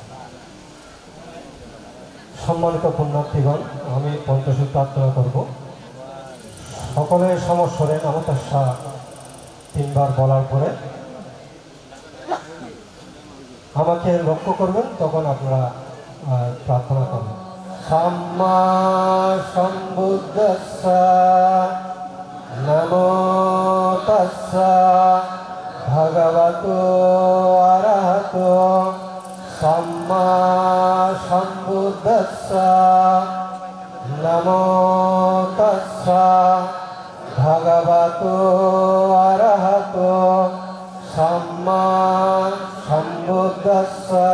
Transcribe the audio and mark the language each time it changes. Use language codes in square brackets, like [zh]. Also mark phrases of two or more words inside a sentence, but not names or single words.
[bn] সম্মানিত পুণ্যার্থীগণ, আমি পঞ্চশীল প্রার্থনা করব। সকলের সমস্বরে নমস্কার 3 বার বলার পরে আমাকে লক্ষ্য করবেন, তখন আপনারা প্রার্থনা করবেন। [pi] সাম্মা সম্বুদ্ধস্য নমো তাস্সা ভগবতো অরহতো সাম্মা সম্বুদ্ধস্য নমো তাস্সা ভগবতো অরহতো সাম্মা সম্বুদ্ধস্য।